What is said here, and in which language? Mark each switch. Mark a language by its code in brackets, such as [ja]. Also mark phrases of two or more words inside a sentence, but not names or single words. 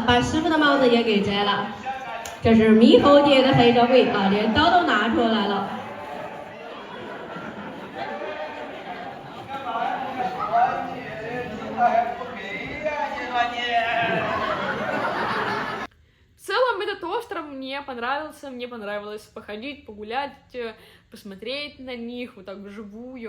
[zh] 把师傅的帽子也给摘了。这是猕猴节的黑社会啊，连刀都拿出来了。 [ru] В целом этот остров мне понравился, мне понравилось походить, погулять, посмотреть на них вот так вживую.